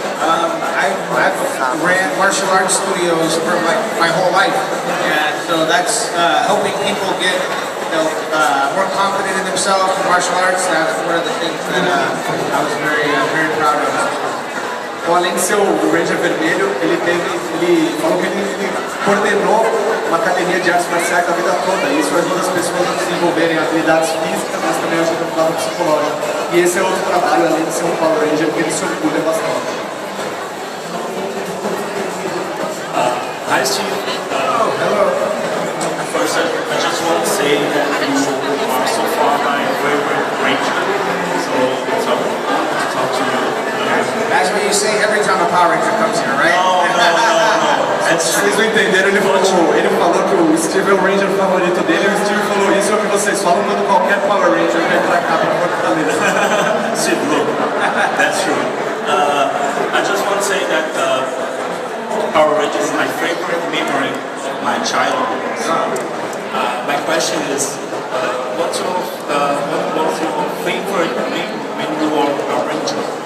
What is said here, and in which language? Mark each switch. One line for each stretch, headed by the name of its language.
English: I've ran martial arts studios for my whole life, and so that's helping people get more confident in themselves in martial arts. That's one of the things that I was very proud of.
Portuguese: Então, além de ser o Ranger Vermelho, ele falou que ele coordenou uma academia de artes marciais a vida toda. E isso ajuda as pessoas a desenvolverem habilidades físicas, mas também ajuda no lado psicológico. E esse é outro trabalho, além de ser um Power Ranger, que ele se orgulha bastante.
English: Hi Steve. Hello. First, I just want to say that you are so far my favorite ranger. So it's up to talk to you. That's what you say every time a Power Ranger comes here, right? No.
Portuguese: Vocês não entenderam, ele falou que o Steve é o Ranger favorito dele, e o Steve falou isso é o que vocês falam quando qualquer Power Ranger vem pra cá pra Fortaleza.
English: Steve, look, that's true. I just want to say that Power Rangers is my favorite memory of my childhood. My question is, what was your favorite memory when you were a Ranger?